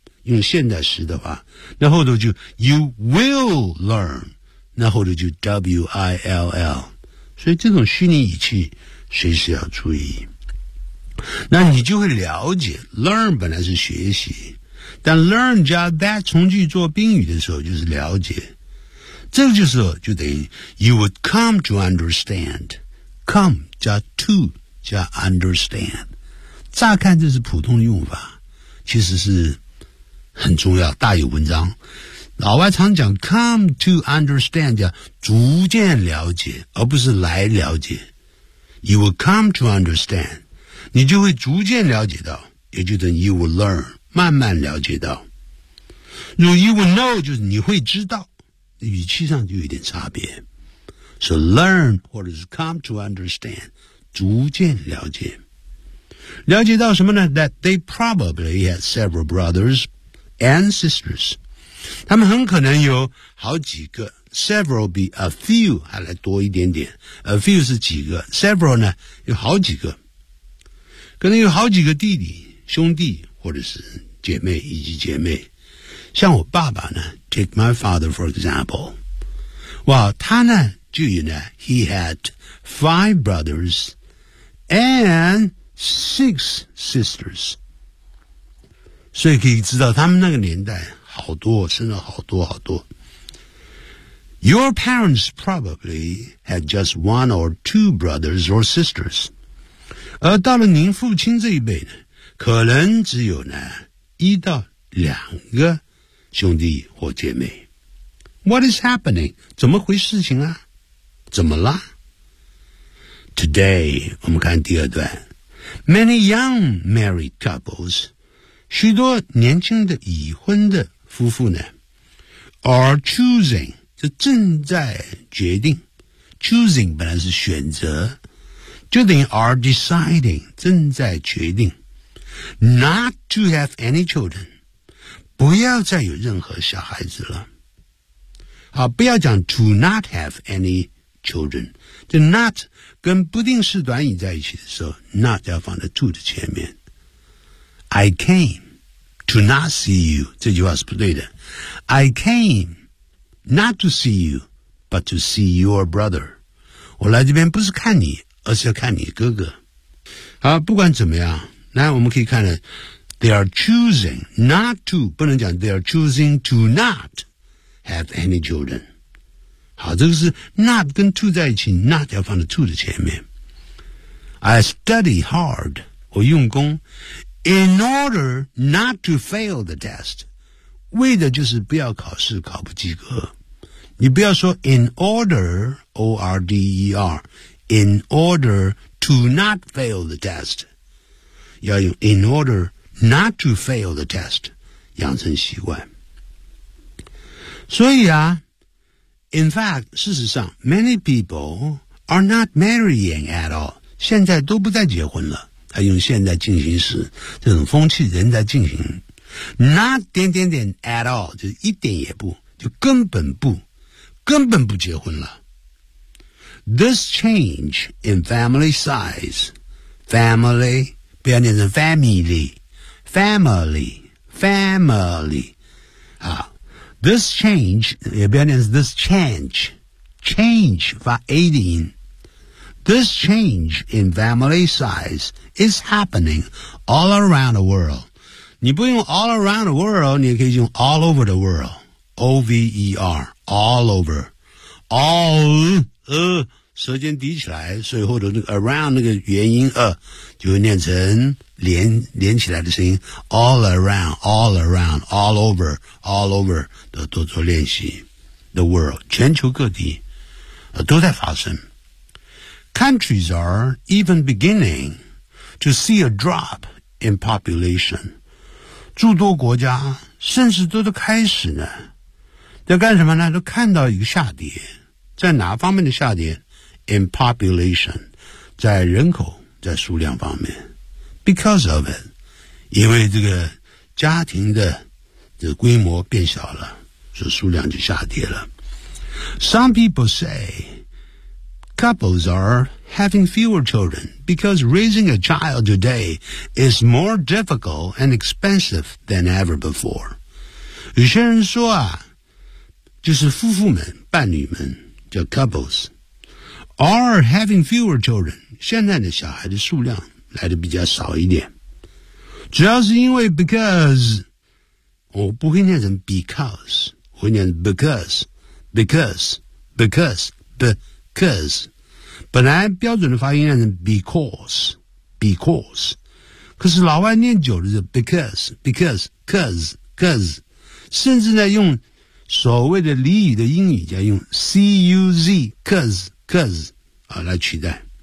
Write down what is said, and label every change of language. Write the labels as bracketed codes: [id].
[zh] 用现代时的话，那后头就 [en] you will learn， [zh] 那后头就 will。所以这种虚拟语气随时要注意。那你就会了解 learn 本来是学习，但 learn 加 that 从句做宾语的时候就是了解。这个就是就等于 [en] you would come to understand， [zh] come 加 to 加 understand。乍看这是普通的用法，其实是很重要，大有文章。老外常讲 [en] come to understand， [zh] 叫逐渐了解，而不是来了解。 [en] You will come to understand， [zh] 你就会逐渐了解到，也就等于 [en] you will learn， [zh] 慢慢了解到。如 [en] you will know， [zh] 就是你会知道，语气上就有点差别。 [en] So learn [zh] 或者是 [en] come to understand， [zh] 逐渐了解。了解到什么呢？ [en] That they probably had several brothers and sisters， [zh] 他们很可能有好几个。 [en] Several be a few， [zh] 还来多一点点。 A few 是几个， Several 呢有好几个，可能有好几个弟弟兄弟或者是姐妹以及姐妹。像我爸爸呢， [en] Take my father for example， [zh] 哇，他呢就有呢， [en] He had five brothers and six sisters。 [zh] 所以可以知道他们那个年代好多生了好多好多。 [en] Your parents probably had just one or two brothers or sisters， [zh] 而到了您父亲这一辈呢，可能只有呢一到两个兄弟或姐妹。 [en] What is happening？ [zh] 怎么回事情啊？怎么啦？ Today 我们看第二段。 [en] Many young married couples， [zh] 许多年轻的已婚的夫妇呢 [en] are choosing， [zh] 这正在决定。 choosing 本来是选择，就等于 are deciding， 正在决定。 [en] not to have any children， [zh] 不要再有任何小孩子了。好，不要讲 [en] to not have any children， [zh] 这 not 跟不定式短语在一起的时候， not 要放在 to 的前面。 [en] I cameTo not see you， 这句话是不对的。 I came not to see you， but to see your brother。 [zh] 我来这边不是看你，而是要看你哥哥。好，不管怎么样，来我们可以看了 ， [en] They are choosing not to， [zh] 不能讲 [en] they are choosing to not have any children。 [zh] 好，这个是 not 跟 to 在一起 ，not 要放在 to 的前面。 [en] I study hard， [zh] 我用功。 [en] In order not to fail the test， [zh] 为的就是不要考试考不及格。你不要说 [en] in order O-R-D-E-R， in order to not fail the test， [zh] 要用 [en] in order not to fail the test， [zh] 养成习惯。所以啊， [en] in fact， [zh] 事实上 [en] many people are not marrying at all， [zh] 现在都不再结婚了。他用现在进行时，这种风气仍在进行。 [en] Not 点点点 at all， [zh] 就一点也不，就根本不，根本不结婚了。 [en] This change in family size， family [zh] 不要念成 [en] family， family， family， 啊， this change [zh] 也不要念成 [en] this change， change [zh] 发 a 的音。 [en] This change in family size is happening all around the world. [zh] 你不用 [en] all around the world， [zh] 你也可以用 [en] all over the world. O-V-E-R, all over. All, [zh] 舌尖抵起来，所以后头那个 around 那个元音就会念成连起来的声音。 [en] All around, all around, all over, [zh] 都多做练习。 [en] The world, [zh] 全球各地都在发生。 [en] Countries are even beginning to see a drop in population. [zh] 诸多国家甚至都开始呢，在干什么呢？都看到一个下跌，在哪方面的下跌？ [en] In population， [zh] 在人口，在数量方面。 Because of it， 因为这个家庭的这规模变小了，所以数量就下跌了。 [en] Some people say couples are having fewer children because raising a child today is more difficult and expensive than ever before. [zh] 有些人说啊，就是夫妇们、伴侣们，叫 couples, [en] are having fewer children. [zh] 现在的小孩的数量来得比较少一点。主要是因为 because, 我不会念成 because, 我会念 because, because, because, because, 本来标准的发音念成 because, because, 可是老外念久了就 because, because, cause, cause, 甚至呢用所谓的俚语的英语叫用 c-u-z, cause, cause, 来取代。